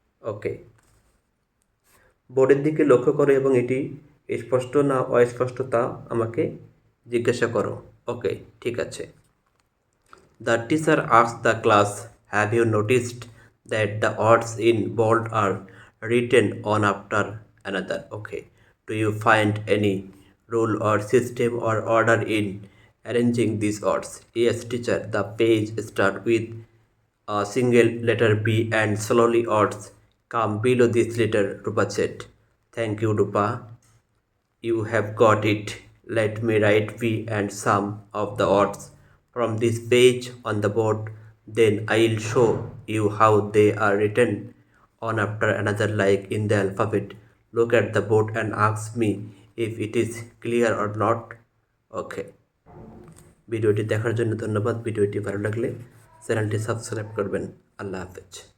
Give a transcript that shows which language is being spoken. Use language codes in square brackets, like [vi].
[bn] ওকে, বোর্ডের দিকে লক্ষ্য করো এবং এটি স্পষ্ট না অস্পষ্ট তা আমাকে জিজ্ঞাসা করো। ওকে, ঠিক আছে। [en] The teacher asked the class, have you noticed that the words in bold are written on after another? Okay. Do you find any rule or system or order in arranging these words? Yes, teacher. The page start with a single letter B and slowly words come below this letter, Rupa said. Thank you, Rupa. You have got it. Let me write V and some of the words from this page on the board. Then I'll show you how they are written one after another like in the alphabet. Look at the board and ask me if it is clear or not. Okay. [bn] ভিডিওটি দেখার জন্য ধন্যবাদ। ভিডিওটি ভালো লাগলে চ্যানেলটি subscribe করবেন। আল্লাহ হাফেজ।